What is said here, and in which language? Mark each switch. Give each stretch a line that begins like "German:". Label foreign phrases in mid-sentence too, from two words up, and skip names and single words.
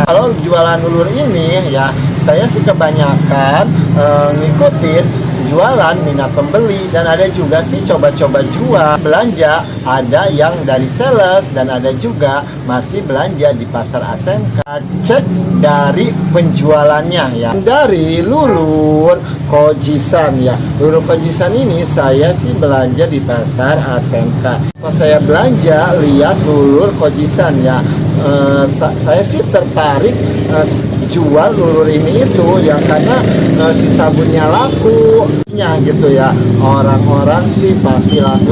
Indonesian: Kalau jualan lulur ini ya, saya sih kebanyakan ngikutin jualan minat pembeli, dan ada juga sih coba-coba jual belanja, ada yang dari sales dan ada juga masih belanja di pasar ASMK. Cek dari penjualannya ya, dari lulur Kojisan ya. Lulur Kojisan ini saya sih belanja di pasar ASMK. Kalau saya belanja lihat lulur Kojisan ya, saya sih tertarik jual lulur ini itu ya, karena si sabunnya laku gitu ya, orang-orang sih pasti laku.